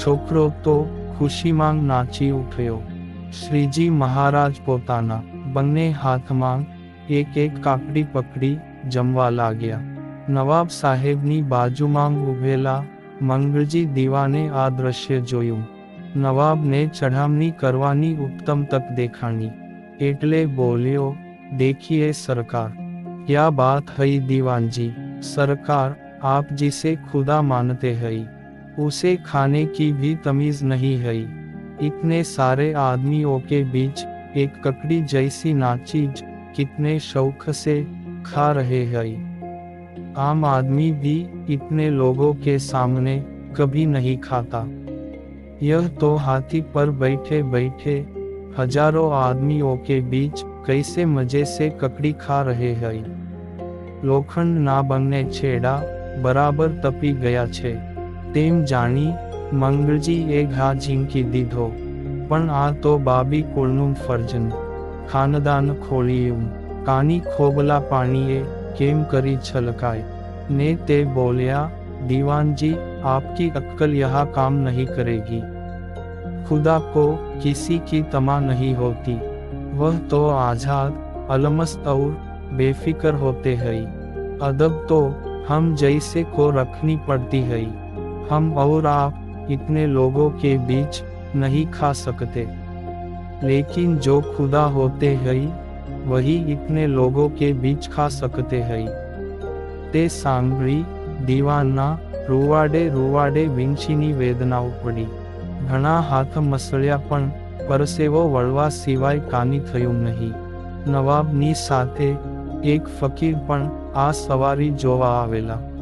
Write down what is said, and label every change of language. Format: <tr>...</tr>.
<gu>છોકરો તો ખુશીમાં નાચી ઉઠ્યો। શ્રીજી મહારાજ પોતાના બંને હાથમાં એક એક કાકડી પકડી જમવા લાગ્યા। નવાબ સાહેબની બાજુમાં ઊભેલા મંગળજી દીવાને આ દ્રશ્ય જોયું। નવાબને ચઢામણી કરવાની ઉત્તમ તક દેખાણી એટલે બોલ્યો,</gu> <hi>देखिए सरकार, क्या बात है दीवान जी। सरकार, आप जिसे खुदा मानते हैं उसे खाने की भी तमीज नहीं है। इतने सारे आदमियों के बीच एक ककड़ी जैसी नाचीज कितने शौक से खा रहे हैं। आम आदमी भी इतने लोगों के सामने कभी नहीं खाता। यह तो हाथी पर बैठे बैठे हजारों आदमियों के बीच कैसे मजे से ककड़ी खा रहे हैं।</hi> <gu>લોખંડના બંને છેડા બરાબર તપી ગયા છે તેમ જાણી મંગળજીએ ઘા ઝીંકી દીધો. પણ આ તો બાબી કુળનું ફરજન. ખાનદાન ખોળિયું કાની ખોબલા પાણીએ કેમ કરી છલકાય. ને તે બોલ્યા,</gu> <hi>दीवानजी आपकी अक्ल यहाँ काम नहीं करेगी. खुदा को किसी की तमा नहीं होती. वह तो आज़ाद अलमस्त और बेफिक्र होते हैं. अदब तो हम जैसे को रखनी पड़ती है. हम और आप इतने लोगों के बीच नहीं खा सकते. लेकिन जो खुदा होते हैं वही इतने लोगों के बीच खा सकते हैं.</hi> <gu>ते सांभળી દીવાનના રૂવાડે વીંછીની વેદનાઓ પડી. ઘણા હાથ મસળ્યા પણ પરસેવો વળવા સિવાય કાની થયું નહીં. નવાબની સાથે એક ફકીર પણ આ સવારી જોવા આવેલા.</gu>